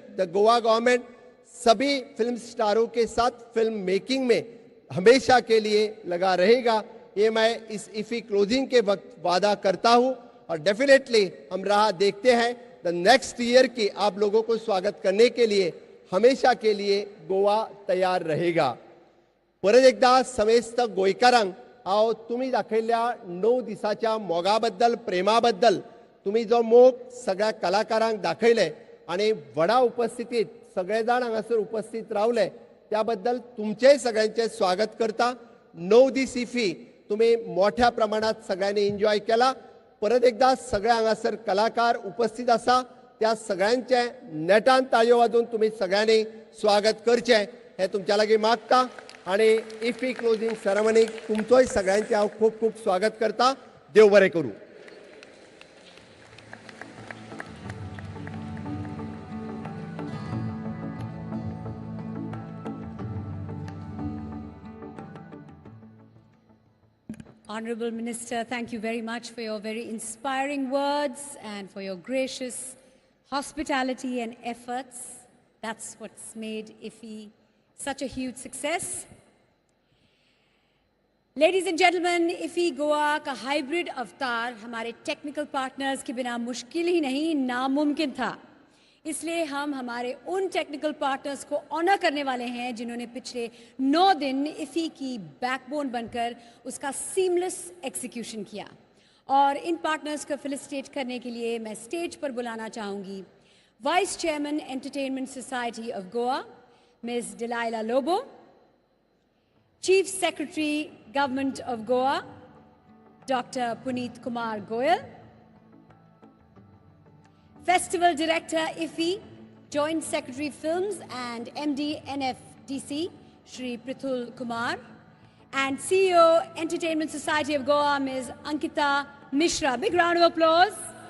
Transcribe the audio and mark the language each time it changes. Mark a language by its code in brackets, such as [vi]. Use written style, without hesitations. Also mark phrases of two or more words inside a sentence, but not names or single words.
[en] The Goa government [hi] सभी फिल्म स्टारों के साथ [en] film making [hi] में हमेशा के लिए लगा रहेगा, ये मैं इस IFFI क्लोजिंग के वक्त वादा करता हूं। और डेफिनेटली हम राह देखते हैं [en] the next year [hi] की आप लोगों को स्वागत करने के लिए हमेशा के लिए गोवा तैयार रहेगा। [kok] परत एकदा समेस्त गोंयकारांक हांव तुमी दाखयल्ल्या 9 दिसाच्या मोगाबद्दल प्रेमाबद्दल तुम्ही जो मोग सगळ्या कलाकारांक दाखयले आणि व्हडा उपस्थितीत सगळे जाण हांगासर उपस्थित रावले त्याबद्दल तुमचेय सगळ्यांचे स्वागत करता. 9 दीस इफी तुम्ही मोठ्या प्रमाणात सगळ्यांनी एन्जॉय केला. परत एकदा सगळे हांगासर कलाकार उपस्थित आसा त्या सगळ्यांचे नेटान ताळयो वाजून तुम्ही सगळ्यांनी स्वागत करचें हे तुमच्या लागीं मागता आणि इफी [en] closing ceremonyk [kok] तुमचोय सगळ्यांचे हांव खूब खूब स्वागत करता. देव बरें करूं. [en] Honorable Minister, thank you very much for your very inspiring words and for your gracious hospitality and efforts. That's what's made IFFI such a huge success. Ladies and gentlemen, [hi] IFFI गोवा का हाइब्रिड अवतार हमारे [en] technical partners [hi] के बिना मुश्किल ही नहीं नामुमकिन था. इसलिए हम हमारे उन [en] technical partners [hi] को ऑनर करने वाले हैं जिन्होंने पिछले 9 दिन IFFI की बैकबोन बनकर उसका [en] seamless execution [hi] किया. और इन पार्टनर्स को फेलिसिटेट करने के लिए मैं स्टेज पर बुलाना चाहूँगी [en] vice chairman [hi] एंटरटेनमेंट सोसाइटी ऑफ गोवा मिस डिलाइला लोबो, [en] chief secretary Government of Goa [hi] डॉक्टर पुनीत कुमार गोयल, [en] Festival Director IFFI, Joint Secretary Films and MD NFDC, Shri Prithul Kumar, and CEO Entertainment Society of Goa, Ms. Ankita Mishra. Big round of applause.